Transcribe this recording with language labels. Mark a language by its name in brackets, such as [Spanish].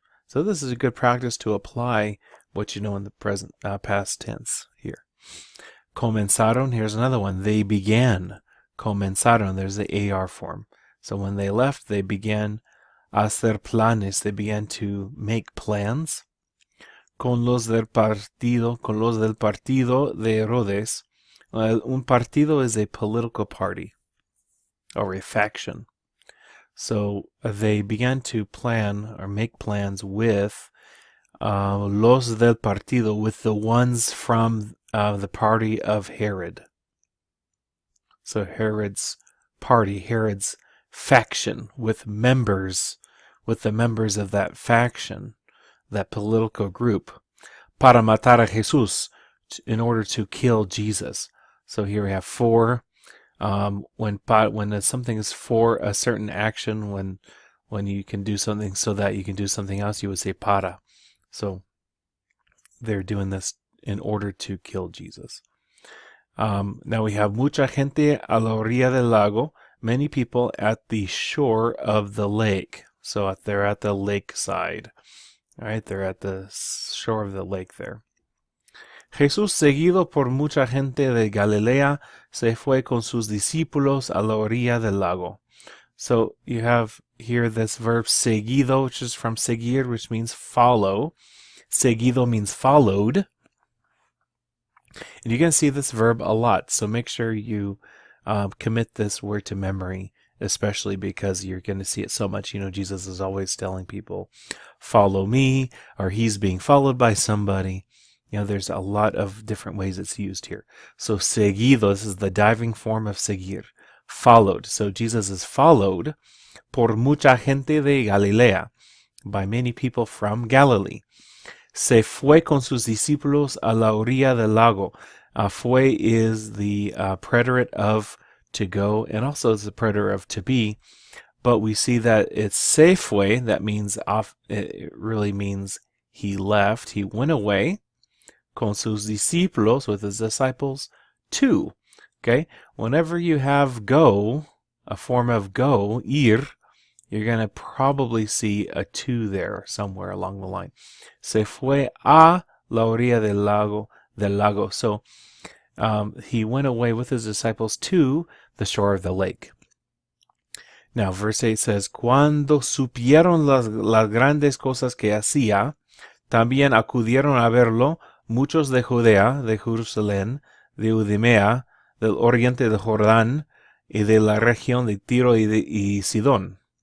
[English] So this is a good practice to apply what you know in the present past tense here. Comenzaron, here's another one. They began. Comenzaron, there's the AR form. So when they left, they began [Spanish] hacer planes. [English] They began to make plans. [Spanish] Con los del partido de Herodes. [English] Un partido is a political party or a faction. So they began to plan or make plans with [Spanish] los del partido, [English] with the ones from the party of Herod. So Herod's party, Herod's faction, with the members of that faction, that political group, [Spanish] para matar a Jesús, [English] in order to kill Jesus. So here we have four. When something is for a certain action, when you can do something so that you can do something else, you would say para. So they're doing this in order to kill Jesus. Now we have [Spanish] mucha gente a la orilla del lago, [English] many people at the shore of the lake. So they're at the lake side. All right, they're at the shore of the lake there. [Spanish] Jesús, seguido por mucha gente de Galilea, se fue con sus discípulos a la orilla del lago. [English] So you have here this verb seguido, which is from seguir, which means follow. Seguido means followed. And you can see this verb a lot, so make sure you commit this word to memory, especially because you're going to see it so much. You know, Jesus is always telling people, follow me, or he's being followed by somebody. You know, there's a lot of different ways it's used here. So seguido, this is the diving form of seguir, followed. So Jesus is followed [Spanish] por mucha gente de Galilea, [English] by many people from Galilee. [Spanish] Se fue con sus discípulos a la orilla del lago. [English] Fue is the preterite of to go, and also is the preterite of to be. But we see that it's se fue, that means off. It really means he left, he went away. [Spanish] Con sus discípulos, [English] with his disciples, to. Okay? Whenever you have go, a form of go, ir, you're going to probably see a to there somewhere along the line. [Spanish] Se fue a la orilla del lago. [English] So he went away with his disciples to the shore of the lake. Now, verse 8 says, [Spanish] Cuando supieron las grandes cosas que hacía, también acudieron a verlo muchos de Judea, de Jerusalén, de Idumea, del oriente de Jordán, y de la región de Tiro y Sidón.